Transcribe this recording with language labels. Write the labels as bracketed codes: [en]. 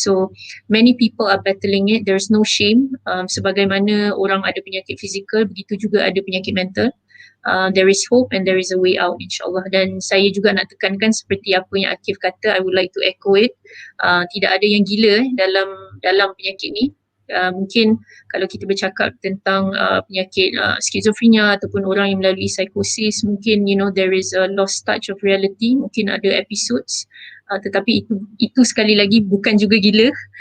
[en] So many people are battling it, there's no shame. [ms] Sebagaimana orang ada penyakit fizikal, begitu juga ada penyakit mental. [en] There is hope and there is a way out, insyaAllah. [ms] Dan saya juga nak tekankan seperti apa yang Akif kata, [en] I would like to echo it. [ms] Tidak ada yang gila dalam penyakit ni. Mungkin kalau kita bercakap tentang penyakit skizofrenia ataupun orang yang melalui psikosis, mungkin [en] there is a lost touch of reality, [ms] mungkin ada episodes, tetapi itu sekali lagi bukan juga gila.